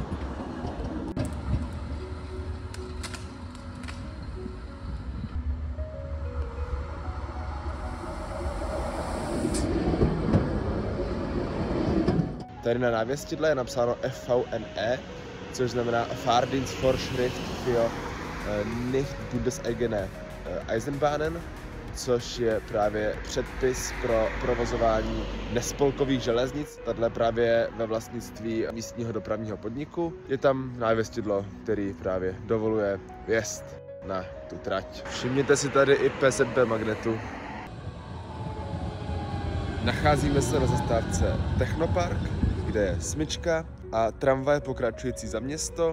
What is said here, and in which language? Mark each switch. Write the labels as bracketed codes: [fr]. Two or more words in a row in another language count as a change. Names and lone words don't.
[cs] Tady na návěstidle je napsáno FVNE, což znamená [de] Fahrdienstvorschrift für nicht bundeseigene Eisenbahnen, [cs] což je právě předpis pro provozování nespolkových železnic. Tato právě ve vlastnictví místního dopravního podniku. Je tam návěstidlo, který právě dovoluje vjezd na tu trať. Všimněte si tady i PZB magnetu. Nacházíme se na zastávce Technopark, kde je smyčka a tramvaj pokračující za město.